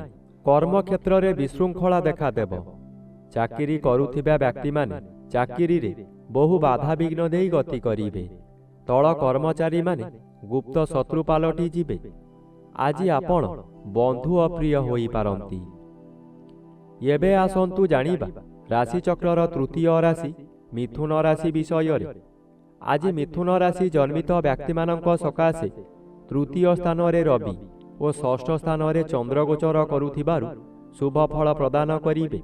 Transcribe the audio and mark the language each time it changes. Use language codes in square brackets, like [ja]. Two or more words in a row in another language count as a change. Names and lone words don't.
[or] କର୍ମ କ୍ଷେତ୍ର ରେ ବିଶୃଙ୍ଖଳା ଦେଖା ଦେବ। ଚାକିରି କରୁଥିବା ବ୍ୟକ୍ତି ମାନେ ଚାକିରି ରେ ବହୁ ବାଧା ବିଘ୍ନ ଦେଇ ଗତି କରିବେ। ତଳ କର୍ମଚାରୀ ମାନେ ଗୁପ୍ତ ଶତ୍ରୁ ପାଲଟି ଯିବେ। ଆଜି ଆପଣ ବନ୍ଧୁ ଅପ୍ରିୟ ହୋଇ ପାରନ୍ତି। ଏବେ ଆସନ୍ତୁ ଜାଣିବା ରାଶିଚକ୍ରର ତୃତୀୟ ରାଶି ମିଥୁନ ରାଶି ବିଷୟରେ। ଆଜି ମିଥୁନ ରାଶି ଜନ୍ମିତ ବ୍ୟକ୍ତିମାନଙ୍କ ସକାଶେ ତୃତୀୟ ସ୍ଥାନରେ ରବି ଓ ଷଷ୍ଠ ସ୍ଥାନରେ ଚନ୍ଦ୍ର ଗୋଚର କରୁଥିବାରୁ ଶୁଭ ଫଳ ପ୍ରଦାନ କରିବେ।